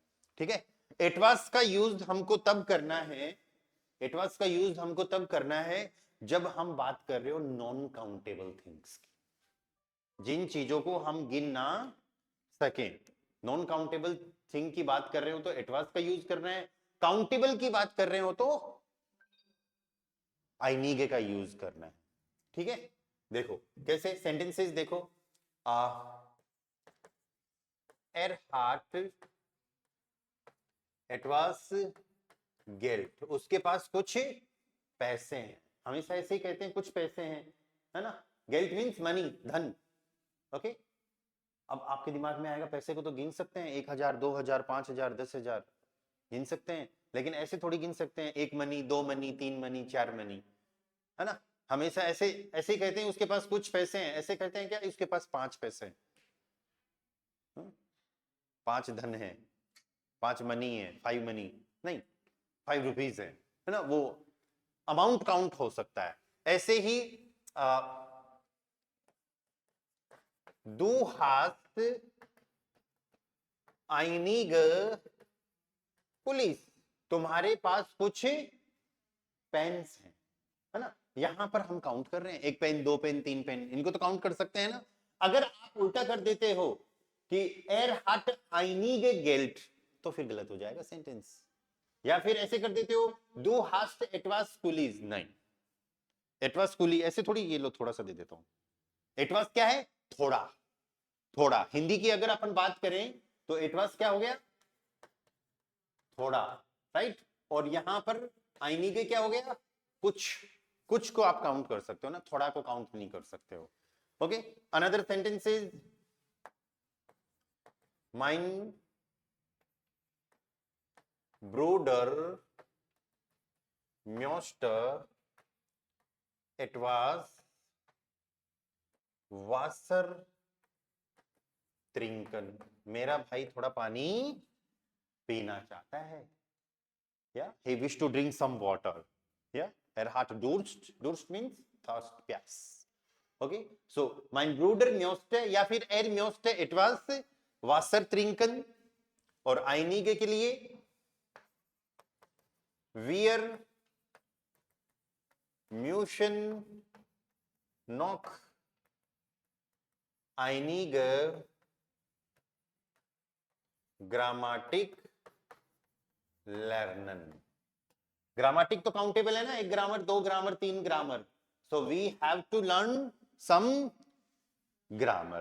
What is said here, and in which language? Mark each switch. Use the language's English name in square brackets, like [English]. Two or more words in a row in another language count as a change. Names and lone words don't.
[Hindi] ठीक है, etwas का यूज हमको तब करना है, etwas का यूज हमको तब करना है जब हम बात कर रहे हो [English] non countable things [Hindi] की, जिन चीजों को हम गिन ना सके। [English] non countable thing [Hindi] की बात कर रहे हो तो etwas का यूज कर रहे हैं, काउंटेबल की बात कर रहे हो तो einig का यूज करना है। ठीक है, देखो कैसे सेंटेंसेस देखो, [German] hat etwas Geld, [Hindi] उसके पास कुछ पैसे हैं, हमेशा ऐसे ही कहते हैं कुछ पैसे हैं, है ना? Geld [English] means money, [Hindi] धन। ओके, अब आपके दिमाग में आएगा पैसे को तो गिन सकते हैं, 1000, 2000, 5000, 10,000 गिन सकते हैं, लेकिन ऐसे थोड़ी गिन सकते हैं, 1 मनी, 2 मनी, 3 मनी, 4 मनी, है ना? हमेशा ऐसे ऐसे ही कहते हैं उसके पास कुछ पैसे हैं, ऐसे कहते हैं क्या? उसके पास 5 पैसे हैं, 5 धन है, 5 मनी है, 5 मनी नहीं, 5 रुपीज है ना? वो अमाउंट काउंट हो सकता है। ऐसे ही [German] du hast einige [Hindi] पुलिस, तुम्हारे पास कुछ पेन्स हैं, है ना? यहां पर हम काउंट कर रहे हैं, 1 पेन, 2 पेन, 3 पेन, इनको तो काउंट कर सकते हैं ना? अगर आप उल्टा कर देते हो कि [German] er hat einige Geld, [Hindi] तो फिर गलत हो जाएगा सेंटेंस। या फिर ऐसे कर देते हो [German] du hast etwas [Hindi] पुलिस, नहीं, etwas कुली ऐसे थोड़ी, ये लो थोड़ा सा दे देता हूं, etwas क्या है? थोड़ा, थोड़ा। हिंदी की अगर अपन बात करें तो etwas क्या हो गया? थोड़ा, राइट? और यहां पर einig क्या हो गया? कुछ, कुछ को आप काउंट कर सकते हो ना, थोड़ा को काउंट नहीं कर सकते हो। [German] ओके, [English] another sentence is [German] mein Bruder möchte etwas Wasser trinken, [Hindi] मेरा भाई थोड़ा पानी पीना चाहता है, या [English] he wish to drink some water, [German] या er hat Durst, Durst [English] means thirst, [German] प्यास। ओके, सो mein Bruder möchte [Hindi] या फिर [German] er möchte etwas Wasser trinken, [Hindi] और einige के लिए [German] wir müssen noch einige Grammatik lernen, [Hindi] ग्रामेटिक तो काउंटेबल है ना, 1 ग्रामर, 2 ग्रामर, 3 ग्रामर, [English] so we have to learn some grammar.